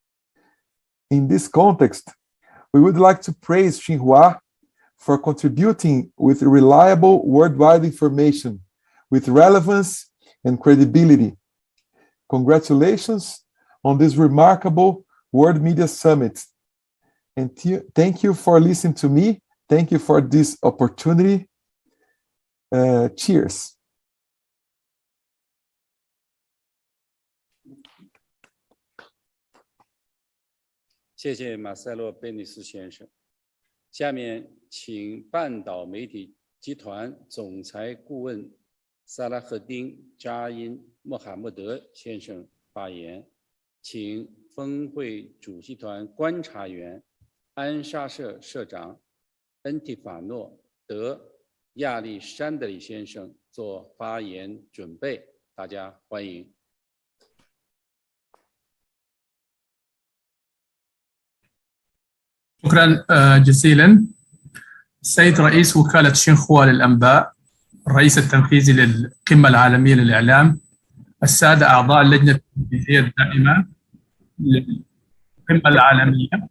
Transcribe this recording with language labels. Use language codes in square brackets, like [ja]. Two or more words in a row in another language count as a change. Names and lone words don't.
[en] In this context, we would like to praise Xinhua for contributing with reliable worldwide information with relevance and credibility. congratulations on this remarkable World Media Summit. And thank you for listening to me. Thank you for this opportunity. Cheers. [zh] 谢谢马塞洛·贝尼斯先生。下面请半岛媒体集团总裁顾问萨拉赫丁·扎因·穆罕默德先生发言。请峰会主席团观察员安沙社社长恩提法诺·德亚历山德里先生做发言准备，大家欢迎。 [ar] شكرا جزيلا. السيد رئيس وكالة شينخوا للأنباء، الرئيس التنفيذي للقمة العالمية للإعلام، السادة أعضاء اللجنة التنفيذية الدائمة للقمة العالمية،